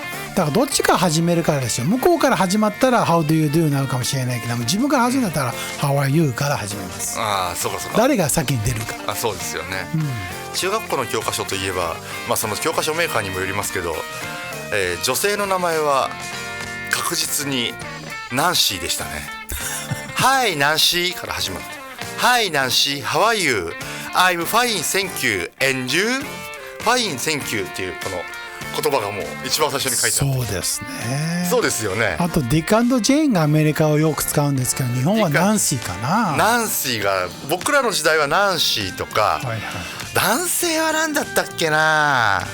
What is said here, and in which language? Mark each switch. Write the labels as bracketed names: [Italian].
[Japanese] だからどっちから始めるからですよ。向こうから始まったら [English] How do you do [Japanese] になるかもしれないけども、自分から始めたら [English] How are you [Japanese] から始めます。そうか。誰が先に出るか。そうですよね。中学校の教科書といえば、その教科書メーカーにもよりますけど、女性の名前は確実にナンシーでしたね。 [English] Hi [Japanese] ナンシーから始まる。 [English] Hi ナンシー How are you? I'm fine thank you and you? Fine thank you [Japanese] っていうこの言葉がもう一番最初に書いてある。そうですね。そうですよね。あとディック&ジェーンがアメリカをよく使うんですけど、日本はナンシーかな。ナンシーが、僕らの時代はナンシーとか、男性は何だったっけな。